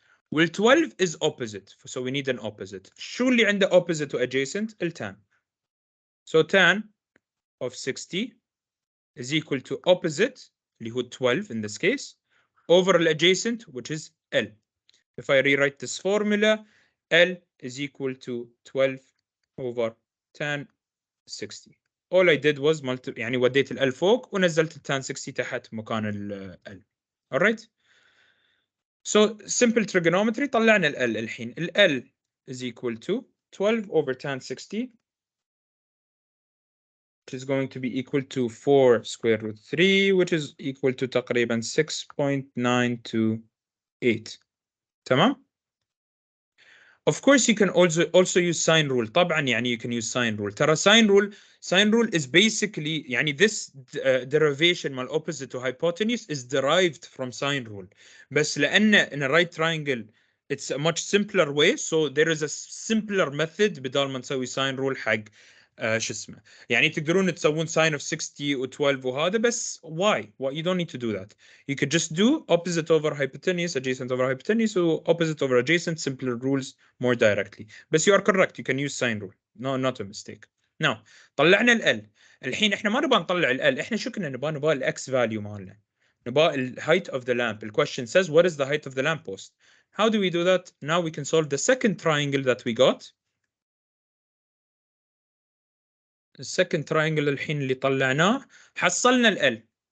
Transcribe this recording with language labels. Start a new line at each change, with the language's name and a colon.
English: Well, 12 is opposite, so we need an opposite.
Arabic: شو اللي عنده
English: opposite to adjacent? الtan. So tan of 60 is equal to opposite
Arabic: اللي هو
English: 12 in this case over the adjacent which is L. If I rewrite this formula, L is equal to 12 over tan 60. All I did was
Arabic: يعني وديت ال L فوق ونزلت ال tan 60 تحت مكان ال L.
English: Alright? So simple trigonometry
Arabic: طلعنا ال L الحين.
English: ال L is equal to 12 over tan 60 which is going to be equal to 4 square root 3 which is equal to
Arabic: تقريبا
English: 6.928.
Arabic: تمام؟
English: Of course you can also use sine rule.
Arabic: طبعا يعني
English: you can use sine rule.
Arabic: ترى
English: sine rule is basically يعني this derivation
Arabic: مال
English: opposite to hypotenuse is derived from sine rule.
Arabic: بس لأن
English: in a right triangle it's a much simpler way, so there is a simpler method
Arabic: بدال ما نسوي
English: sine rule
Arabic: حق شو اسمه. يعني تقدرون تسوون
English: sine of 60 و 12
Arabic: وهذا بس
English: why you don't need to do that. You could just do opposite over hypotenuse, adjacent over hypotenuse, or opposite over adjacent, simpler rules more directly. But you are correct, you can use sine rule. No, not a mistake. Now
Arabic: طلعنا ال
English: L.
Arabic: الحين احنا ما نبغى نطلع ال L، احنا شو كنا نبغى ال X value مالنا. نبغى ال
English: height of the lamp. The question says what is the height of the lamp post? How do we do that? Now we can solve the second triangle that we got. The second triangle
Arabic: الحين اللي طلعناه حصلنا ال L.